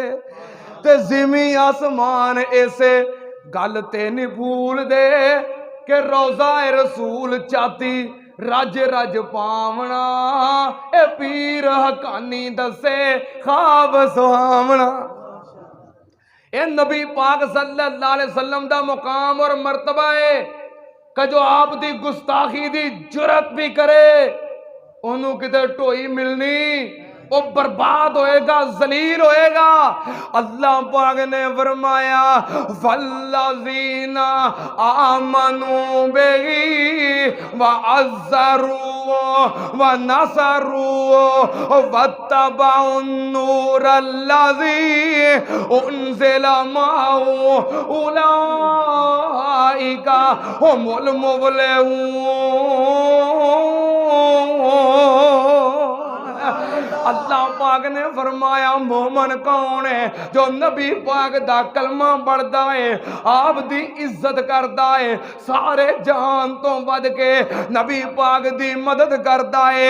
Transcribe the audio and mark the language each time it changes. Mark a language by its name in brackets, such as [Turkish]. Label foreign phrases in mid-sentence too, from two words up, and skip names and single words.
[Punjabi] تے زمیں آسمان ایسے گل تے نہیں بھل دے، کے روضہ رسول چاتی رج رج پاونا، اے پیر حقانی دسے خواب سہاونا. اے نبی پاک [Arabic] صلى الله عليه وسلم [Punjabi] دا مقام اور مرتبہ ہے کہ جو آپ دی گستاخی دی جرأت بھی کرے اونوں کتے ڈھوئی ملنی، وہ برباد ہوئے گا، ذلیل ہوئے گا. اللہ پاک نے فرمایا [Arabic] والذين آمنوا به وعزروه ونصروه واتبعوا النور الذي أنزل معه أولئك هم المفلحون. [Punjabi] اللہ پاک نے فرمایا مومن کون ہے? جو نبی پاک دا کلمہ پڑھدا ہے، آپ دی عزت کردا ہے، سارے جہان توں ودھ کے نبی پاک دی مدد کردا ہے.